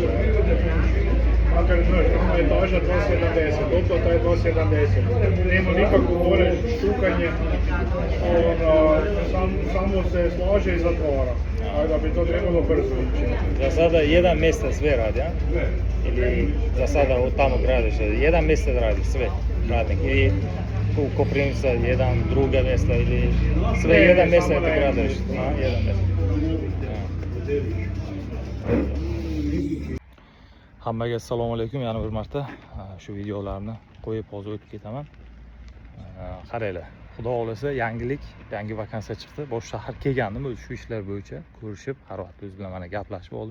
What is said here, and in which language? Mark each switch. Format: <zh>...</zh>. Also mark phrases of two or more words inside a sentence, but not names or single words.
<hr>Makar, znaš, etaža 270, oplata je 270, nema nikakvo gore štukanje, samo se slaže i zatvara, a da bi to trebalo brzo ići. Za sada jedan mjesec sve radi, a? Ili za sada od tamo gradiš, jedan mjesec radi sve radnik, ili u Koprivnica jedan, druga mjesta, ili sve Ne, jedan ne, mjesec samo ti na gradiš, a? Jedan mjesec.</hr> <uz>Hammaga assalomu alaykum, yana bir marta shu videolarni qo'yib hozir o'tib ketaman. Qaranglar, xudo xolasa yangilik, yangi vakansiya chiqdi. Bosh shahar kelgandim o'zi shu ishlar bo'yicha ko'rishib, Xorvat o'zi bilan mana gaplashib oldim.</uz>